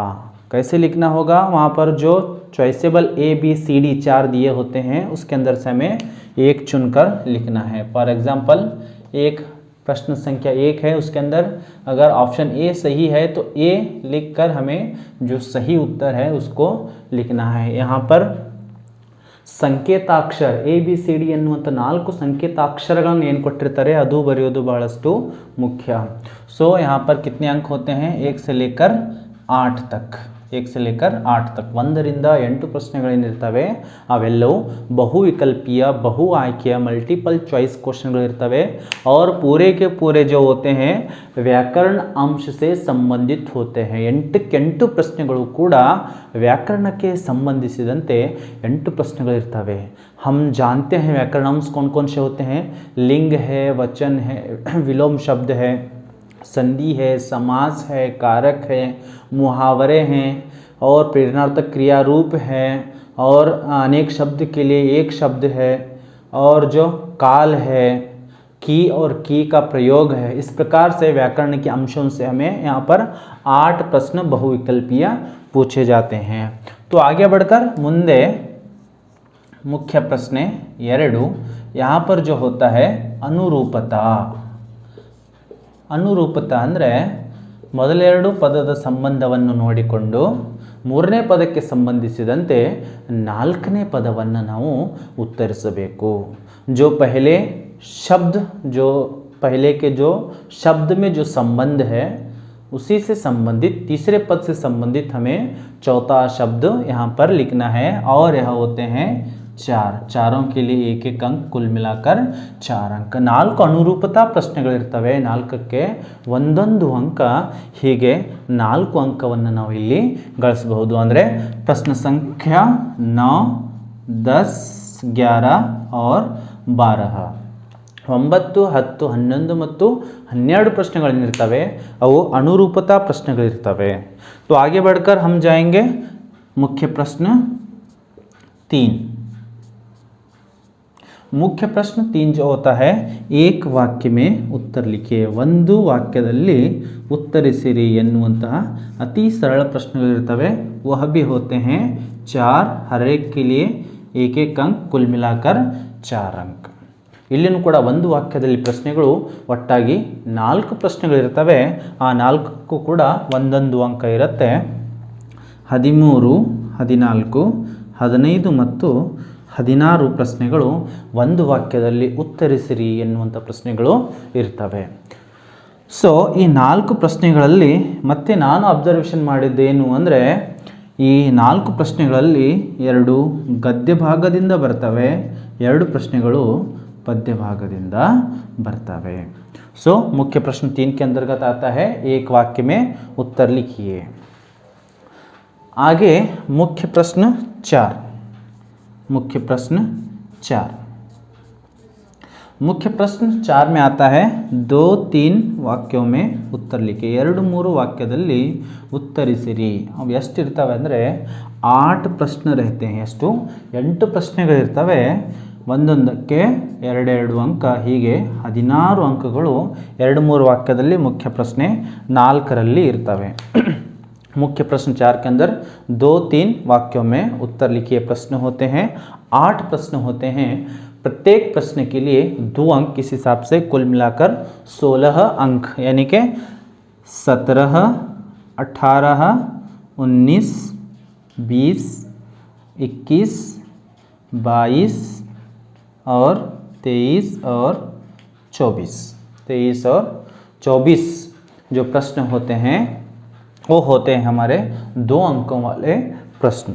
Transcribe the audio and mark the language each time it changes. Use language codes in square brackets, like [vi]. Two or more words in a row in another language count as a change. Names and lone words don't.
[hi] कैसे लिखना होगा, वहाँ पर जो चॉइसेबल A B C D 4 दिए होते हैं उसके अंदर से हमें एक चुनकर लिखना है। [en] for example [hi] एक प्रश्न संख्या 1 है, उसके अंदर अगर ऑप्शन A सही है तो A लिखकर हमें जो सही उत्तर है उसको लिखना है। यहाँ पर [kn] ಸಂಕೇತಾಕ್ಷರ ABCD ಎನ್ನುವಂಥ 4 ಸಂಕೇತಾಕ್ಷರಗಳನ್ನು ಏನು ಕೊಟ್ಟಿರ್ತಾರೆ ಅದು ಬರೆಯೋದು ಬಹಳಷ್ಟು ಮುಖ್ಯ। [hi] सो यहाँ पर कितने अंक होते हैं, 1 से लेकर 8 तक, [kn] 1 ರಿಂದ 8 ಪ್ರಶ್ನೆಗಳೇನಿರ್ತವೆ ಅವೆಲ್ಲವೂ ಬಹುವಿಕಲ್ಪೀಯ ಬಹು ಆಯ್ಕೆಯ ಮಲ್ಟಿಪಲ್ ಚಾಯ್ಸ್ ಕ್ವಶನ್ಗಳಿರ್ತವೆ [hi] और पूरे के पूरे जो होते हैं व्याकरण अंश से संबंधित होते हैं। [kn] 8 ಪ್ರಶ್ನೆಗಳು ಕೂಡ ವ್ಯಾಕರಣಕ್ಕೆ ಸಂಬಂಧಿಸಿದಂತೆ 8 ಪ್ರಶ್ನೆಗಳಿರ್ತವೆ। [hi] हम जानते हैं व्याकरण अंश कौन कौन से होते हैं, लिंग है, वचन है, विलोम शब्द है, संधि है, समास है, कारक है, मुहावरे हैं और प्रेरणार्थक क्रिया रूप है और अनेक शब्द के लिए एक शब्द है और जो काल है, की और की का प्रयोग है। इस प्रकार से व्याकरण के अंशों से हमें यहाँ पर 8 प्रश्न बहुविकल्पीय पूछे जाते हैं। तो आगे बढ़कर मुंदे मुख्य प्रश्न 2, यहाँ पर जो होता है [kn] ಅನುರೂಪತಾ ಅಂದರೆ ಮೊದಲೆರಡು ಪದದ ಸಂಬಂಧವನ್ನು ನೋಡಿಕೊಂಡು 3ನೇ ಪದಕ್ಕೆ ಸಂಬಂಧಿಸಿದಂತೆ 4ನೇ ಪದವನ್ನು ನಾವು ಉತ್ತರಿಸಬೇಕು। [hi] जो पहले शब्द जो पहले के जो शब्द में जो संबंध है उसी से संबंधित तीसरे पद से संबंधित हमें चौथा शब्द यहाँ पर लिखना है और यह होते हैं 4, चारों के लिए 1 अंक, कुल मिलाकर 4 अंक। [kn] 4 ಅನುರೂಪತಾ ಪ್ರಶ್ನೆಗಳಿರ್ತವೆ, 4ಕ್ಕೆ 1 ಅಂಕ, ಹೀಗೆ 4 ಅಂಕವನ್ನು ನಾವು ಇಲ್ಲಿ ಗಳಿಸಬಹುದು। ಅಂದರೆ ಪ್ರಶ್ನೆ ಸಂಖ್ಯಾ 9, 10, 11 और 12, 9, 10, 11 ಮತ್ತು 12 ಪ್ರಶ್ನೆಗಳೇನಿರ್ತವೆ ಅವು ಅನುರೂಪತಾ ಪ್ರಶ್ನೆಗಳಿರ್ತವೆ। [hi] तो आगे बढ़कर हम जाएंगे मुख्य प्रश्न 3। मुख्य प्रश्न 3 जो होता है, एक वाक्य में उत्तर लिखिए, [kn] ಒಂದು ವಾಕ್ಯದಲ್ಲಿ ಉತ್ತರಿಸಿರಿ ಎನ್ನುವಂತಹ ಅತಿ ಸರಳ ಪ್ರಶ್ನೆಗಳಿರ್ತವೆ। [hi] वह भी होते हैं 4, हर एक के लिए 1 अंक, कुल मिलाकर 4 अंक। [kn] ಇಲ್ಲಿನೂ ಕೂಡ ಒಂದು ವಾಕ್ಯದಲ್ಲಿ ಪ್ರಶ್ನೆಗಳು ಒಟ್ಟಾಗಿ 4 ಪ್ರಶ್ನೆಗಳಿರ್ತವೆ, ಆ 4ಕ್ಕೂ ಕೂಡ 1 ಅಂಕ ಇರುತ್ತೆ। 13, 14, 15 ಮತ್ತು 16 ಪ್ರಶ್ನೆಗಳು ಒಂದು ವಾಕ್ಯದಲ್ಲಿ ಉತ್ತರಿಸಿರಿ ಎನ್ನುವಂಥ ಪ್ರಶ್ನೆಗಳು ಇರ್ತವೆ। ಸೊ ಈ 4 ಪ್ರಶ್ನೆಗಳಲ್ಲಿ ಮತ್ತೆ ನಾನು ಅಬ್ಸರ್ವೇಷನ್ ಮಾಡಿದ್ದೇನು ಅಂದರೆ ಈ 4 ಪ್ರಶ್ನೆಗಳಲ್ಲಿ 2 ಗದ್ಯ ಭಾಗದಿಂದ ಬರ್ತವೆ, 2 ಪ್ರಶ್ನೆಗಳು पद्य भागದಿಂದ बरतवे। [hi] सो मुख्य प्रश्न 3 के अंतर्गत आता है, एक वाक्य में उत्तर लिखिए। आगे मुख्य प्रश्न 4। मुख्य प्रश्न 4 में आता है 2-3 वाक्यों में उत्तर लिखिए। [kn] 2-3 वाक्यದಲ್ಲಿ ಉತ್ತರಿಸಿರಿ। ಅವು ಎಷ್ಟು ಇರ್ತವೆ ಅಂದರೆ 8 ಪ್ರಶ್ನೆ [hi] रहते हैं। [kn] ಎಷ್ಟು 8 ಪ್ರಶ್ನೆಗಳಿರ್ತವೆ, ಒಂದೊಂದಕ್ಕೆ 2-2 ಅಂಕ, ಹೀಗೆ 16 ಅಂಕಗಳು 2-3 ವಾಕ್ಯದಲ್ಲಿ ಮುಖ್ಯ ಪ್ರಶ್ನೆ 4ರಲ್ಲಿ ಇರ್ತವೆ। [hi] मुख्य प्रश्न 4 के अंदर 2-3 वाक्यों में उत्तर लिखिए प्रश्न होते हैं। 8 प्रश्न होते हैं, प्रत्येक प्रश्न के लिए 2 अंक, इस हिसाब से कुल मिलाकर 16 अंक, यानी कि 17, 18, 19, 20, 21, 22 और 23 और 24 जो प्रश्न होते हैं वो होते हैं हमारे 2 अंकों वाले प्रश्न।